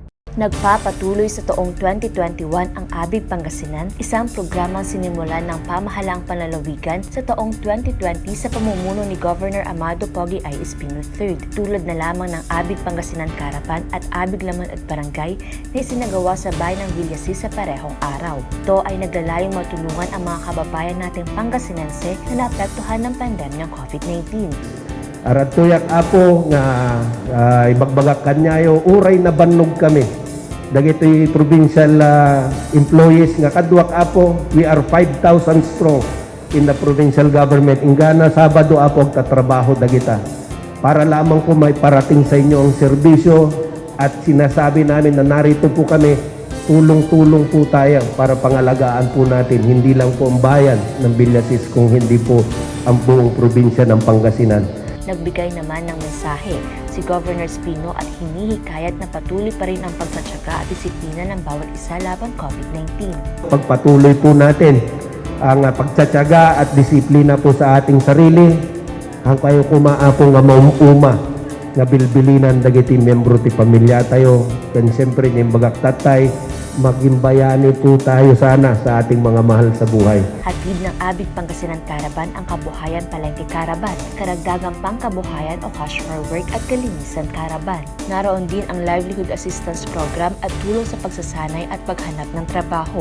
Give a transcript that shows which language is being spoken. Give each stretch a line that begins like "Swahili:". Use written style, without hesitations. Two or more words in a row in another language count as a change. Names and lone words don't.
Filipino: Nagpapatuloy sa taong 2021 ang ABIG Pangasinan, isang programang sinimulan ng pamahalaang panlalawigan sa taong 2020 sa pamumuno ni Governor Amado Pogi I. Espino III. Tulad na lamang ng ABIG Pangasinan Caravan at ABIG Lamon at Barangay na isinagawa sa bayan ng Villasis sa parehong araw. Ito ay naglalayong matulungan ang mga kababayan nating Pangasinense na naapektuhan ng pandemyang COVID-19.
Iloko: Aratuyak apo nga ibagbagak kanyayo uray na bannog kami. Dagitoy
English: provincial employees
Iloko: nga kadwak apo,
English: we are 5,000 strong in the provincial government.
Iloko: Ingana Sabado apo tatrabaho dagita.
Filipino: Para lamang po may parating sa inyo ang serbisyo at sinasabi namin na narito po kami, tulong-tulong po tayo para pangalagaan po natin hindi lang po ang bayan ng Villasis kung hindi po ang buong probinsya ng Pangasinan. Nagbigay naman ng mensahe si Governor Espino at hinihikayat na patuloy pa rin ang pagtatsaga at disiplina ng bawat isa laban COVID-19. Pagpatuloy po natin ang pagtsatsaga at disiplina po sa ating sarili, ang
Iloko: kayo kumaapo nga maumuma nga bilbilinan dagiti membro ti pamilya tayo,
Filipino: kan siyempre yung bagaktatay, maging bayani po tayo sana sa ating mga mahal sa buhay. Hatid ng ABIG Pangasinan Caravan ang Kabuhayan Palengke Caravan, karagdagang pangkabuhayan o
English: cash for work
Filipino: at kalinisan Caravan. Naroon din ang Livelihood Assistance Program at tulong sa pagsasanay at paghanap ng trabaho.